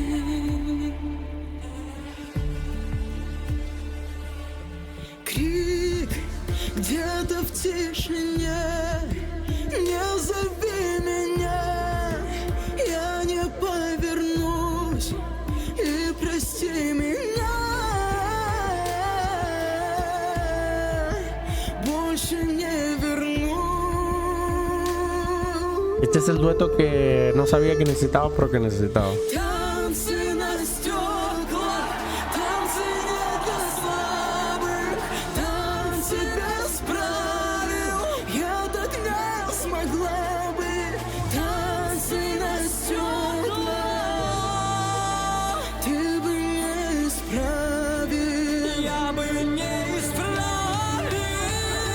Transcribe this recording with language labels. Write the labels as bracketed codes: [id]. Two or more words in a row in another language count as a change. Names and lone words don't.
[ru] Крик где-то в тишине, не зови меня, я не повернусь, и прости меня, больше не вернусь. [es] Este es el dueto que no sabía que necesitaba, pero que necesitaba. [ru] Танцы на стеклах, танцы не для слабых, танцы без правил, я так не смогла бы. Танцы на стеклах, ты бы не исправил, я бы не исправил.